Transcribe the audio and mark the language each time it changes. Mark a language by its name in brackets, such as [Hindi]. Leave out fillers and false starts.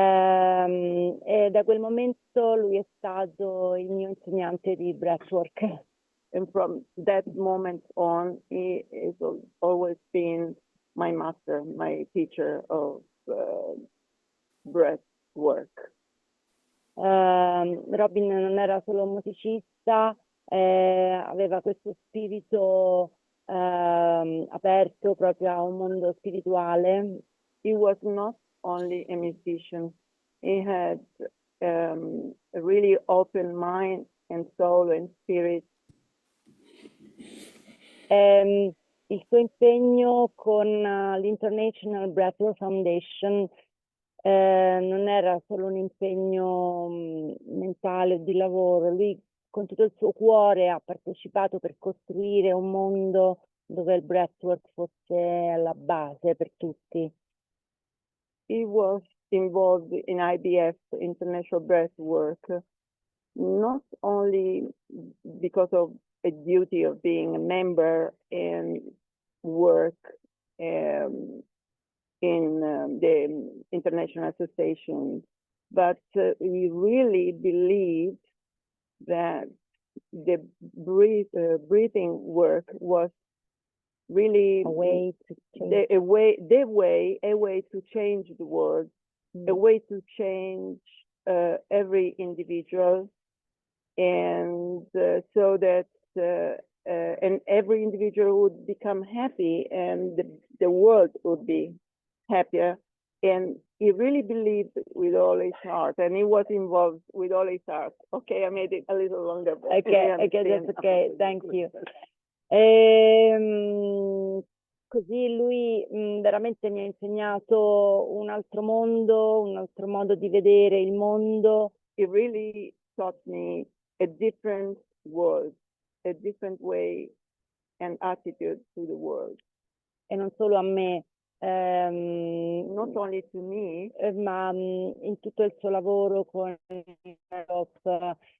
[Italian] E da quel momento lui è stato il mio insegnante di breathwork. [English] And from that moment on, he has always been my master, my teacher of breathwork. Robin non era solo un musicista, aveva questo spirito aperto proprio a un mondo spirituale. He was not only a musician, he had a really open mind and soul and spirit. Il suo impegno con l'International Breathwork Foundation non era solo un impegno mentale o di lavoro, lui con tutto il suo cuore ha partecipato per costruire un mondo dove il breathwork fosse alla base per tutti. He was involved in IBF, International Breathwork, not only because of a duty of being a member and work in the International Association, but we really believed that the breathing work was really a way to change the world, a way to change every individual, and so that and every individual would become happy and the world would be happier. And he really believed with all his heart, and he was involved with all his heart. Okay, I made it a little longer. Okay, that's okay. Thank you. [Italian] Così lui veramente mi ha insegnato un altro modo di vedere il mondo. [English] He really taught me a different world, a different way and attitude to the world. [Italian] E non solo a me, [English] not only to me, [Italian] ma in tutto il suo lavoro con Europe,